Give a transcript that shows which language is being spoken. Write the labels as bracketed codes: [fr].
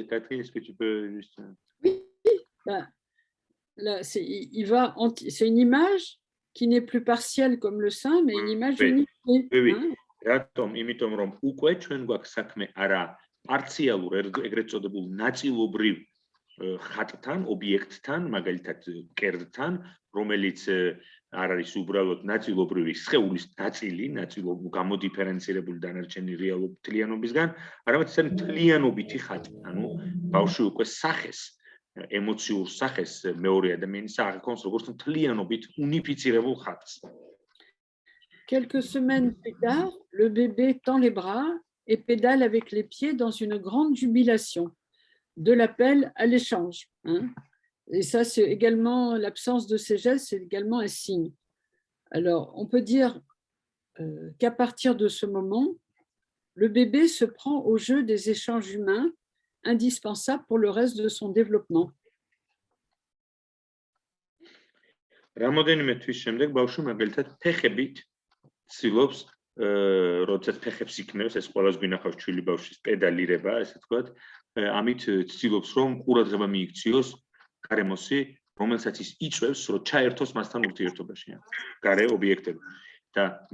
[fr] Catherine, est-ce que tu peux juste... Oui, c'est une image qui n'est plus partielle comme le sein, mais une image unifiée. Oui. [ka] რატომ? იმიტომ რომ უკვე ჩვენ გვაქვს საქმე არა პარციალურ ეგრეთ წოდებულ ნაწილობრივ ხატთან, ობიექტთან, მაგალითად კერძთან, რომელიც არ არის უბრალოდ ნაწილობრივი სხეულის ნაწილი, გამოდიფერენცირებული დანარჩენი თლიანობისგან, არამედ ეს არის თლიანობითი ხატი. ანუ ბავშვი უკვე სახეს, ემოციურ სახეს მეორე ადამიანის აღიქონს როგორც თლიანობით უნიფიცირებულ ხატს. [fr] Quelques semaines plus tard, le bébé tend les bras et pédale avec les pieds dans une grande jubilation, de l'appel à l'échange. Et ça, c'est également, l'absence de ces gestes, c'est également un signe. Alors, on peut dire qu'à partir de ce moment, le bébé se prend au jeu des échanges humains indispensables pour le reste de son développement. [ka] რამოდენიმე თვის შემდეგ ბავშვი მაგალითად ფეხებით ცდილობს როდესაც ფეხებს იქნევს ეს ყველას გვინახავს ჩვილი ბავშვის პედალირება ესე ვთქვათ ამით ცდილობს რომ ყურადღება მიიქციოს გარემოსი რომელსაც ის იწვევს რომ ჩაერთოს მასთან ურთიერთობაში გარე ობიექტები და